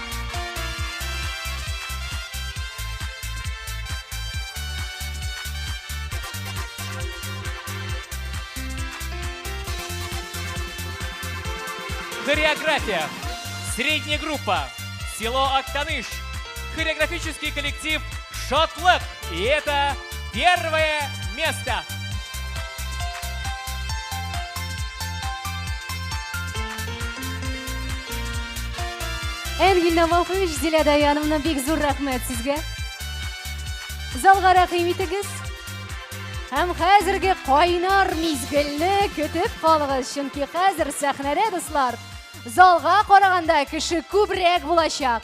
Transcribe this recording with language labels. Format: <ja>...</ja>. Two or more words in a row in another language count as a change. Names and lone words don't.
<ru>Хореография. Средняя группа. Село Актаныш. Хореографический коллектив «Шотлэп». И это первое место.</ru> <tt>Энгель Навафович, Зиля Даяновна, бик зур рахмет сезгә. Залга рәхим итегез. Һәм хәзерге кайнар мизгелне көтеп калыгыз, чөнки хәзер сәхнәдә, дуслар, залга караганда кеше күбрәк булачак.</tt>